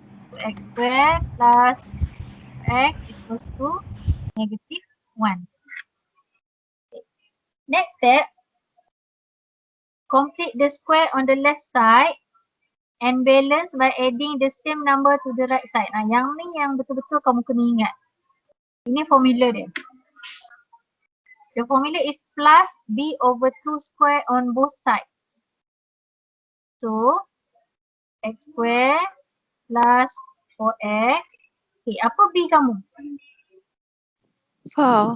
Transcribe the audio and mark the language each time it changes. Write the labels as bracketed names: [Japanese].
[English] So, x square plus x equals to negative 1. Next step, complete the square on the left side and balance by adding the same number to the right side. [Malay] Yang ni yang betul-betul kamu kena ingat. Ini formula dia. [English] The formula is plus b over 2 square on both sides. So, x square plus 4x. Okay, [Malay] apa b kamu? [English] 4.